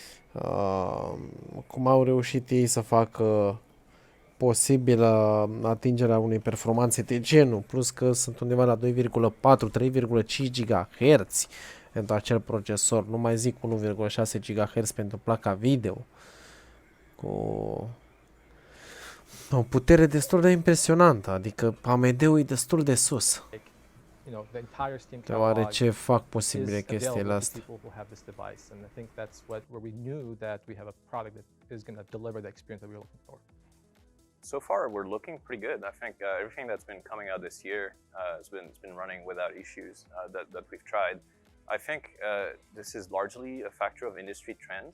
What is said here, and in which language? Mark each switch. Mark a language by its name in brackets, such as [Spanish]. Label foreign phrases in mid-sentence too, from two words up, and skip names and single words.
[Romanian] Cum au reușit ei să facă posibilă atingerea unei performanțe de genul, plus că sunt undeva la 2,4-3,5 GHz pentru acel procesor, nu mai zic 1,6 GHz pentru placa video, cu o putere destul de impresionantă, adică AMD-ul e destul de sus, [English] You know, the entire Steam catalog [Romanian] deoarece fac posibile [English] is [Romanian] chestiile [English] available to [Romanian] astea. [English] people who have this device, and I think that's where we knew that we have a product that is going to deliver the experience that we were looking for. So far, we're looking pretty good. I think everything that's been coming out this year has been running without issues that we've tried. I think this is largely a factor of industry trends.